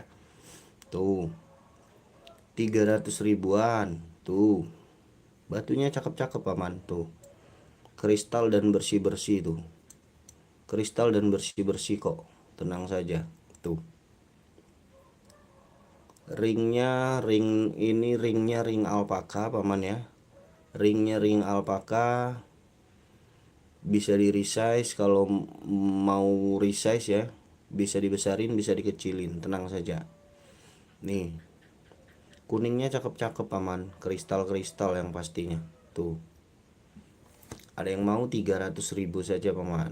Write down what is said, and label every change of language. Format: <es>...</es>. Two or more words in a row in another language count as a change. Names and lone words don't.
<id>Tuh 300 ribuan. Tuh batunya cakep-cakep paman. Tuh kristal dan bersih-bersih tuh. Kristal dan bersih-bersih kok. Tenang saja. Tuh ringnya, ring alpaka paman ya. Ringnya ring alpaka. Bisa di resize kalau mau resize ya. Bisa dibesarin, bisa dikecilin, tenang saja. Nih kuningnya cakep-cakep paman, kristal-kristal yang pastinya. Tuh ada yang mau 300.000 saja paman.</id>